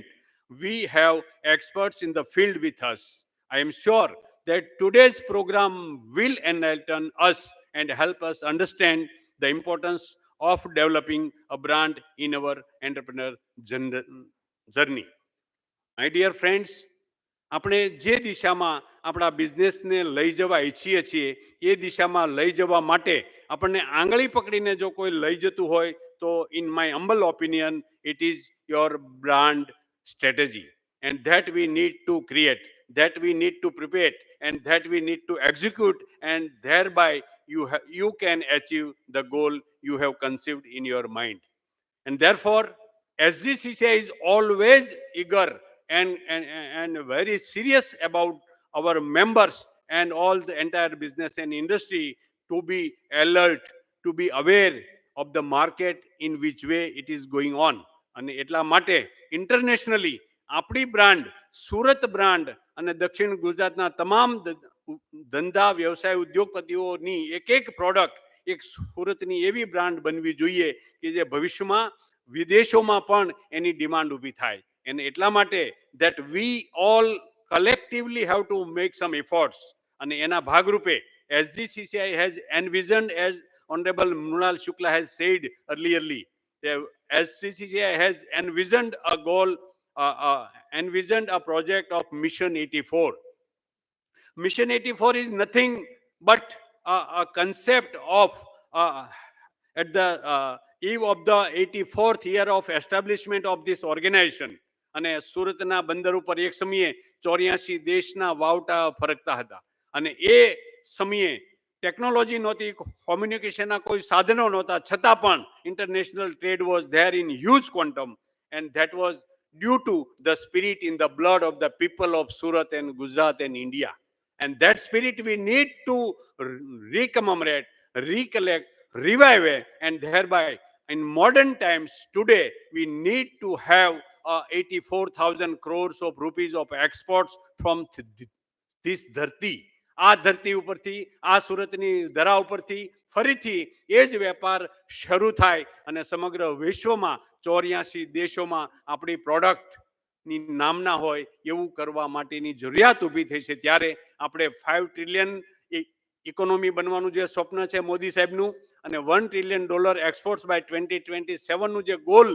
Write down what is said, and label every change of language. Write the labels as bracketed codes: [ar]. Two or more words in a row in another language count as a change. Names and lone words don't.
[en] We have experts in the field with us. I am sure that today's program will enlighten us and help us understand the importance of developing a brand in our entrepreneur journey. My dear friends, [gu] આપણે જે દિશામાં આપણા બિઝનેસને લઈ જવા ઈચ્છીએ છીએ એ દિશામાં લઈ જવા માટે આપણને આંગળી પકડીને જો કોઈ લઈ જતું હોય તો [en] in my humble opinion it is your brand strategy, and that we need to create, that we need to prepare, and that we need to execute, and thereby you can achieve the goal you have conceived in your mind. And therefore, SGCCI is always eager and very serious about our members and all the entire business and industry to be alert, to be aware of the market in which way it is going on. [gu] અને એટલા માટે ઇન્ટરનેશનલી આપણી બ્રાન્ડ, સુરત બ્રાન્ડ અને દક્ષિણ ગુજરાતના તમામ ધંધા વ્યવસાય ઉદ્યોગપતિઓની એક પ્રોડક્ટ એક સુરતની એવી બ્રાન્ડ બનવી જોઈએ કે જે ભવિષ્યમાં વિદેશોમાં પણ એની ડિમાન્ડ ઊભી થાય. અને એટલા માટે [en] that we all collectively have to make some efforts. [gu] અને એના ભાગરૂપે [en] SGCCI has envisioned, as Honorable Mrunal Shukla has said earlierly, SGCCI has envisioned a goal, envisioned a project of Mission 84. Mission 84 is nothing but a concept of at the eve of the 84th year of establishment of this organization. [gu] અને સુરતના બંદર ઉપર એક સમયે 84 દેશના વાવટા ફરકતા હતા અને એ સમયે ટેકનોલોજી નહોતી, કોમ્યુનિકેશનના કોઈ સાધનો નહોતા, છતાં પણ [en] international trade was there in huge quantum, and that was due to the spirit in the blood of the people of Surat and Gujarat and India. And that spirit we need to recommemorate, recollect, revive, and thereby in modern times today we need to have 84,000 crores of rupees of exports from this dharti. [gu] આ ધરતી ઉપરથી, આ સુરતની ધરા ઉપરથી ફરીથી એ જ વેપાર શરૂ થાય અને સમગ્ર વિશ્વમાં 84 દેશોમાં આપણી પ્રોડક્ટની નામના હોય એવું કરવા માટેની જરૂરિયાત ઊભી થઈ છે. ત્યારે આપણે 5 [en] trillion economy [gu] બનવાનું જે સ્વપ્ન છે મોદી સાહેબનું અને $1 [en] trillion exports by [gu] 2027નું જે ગોલ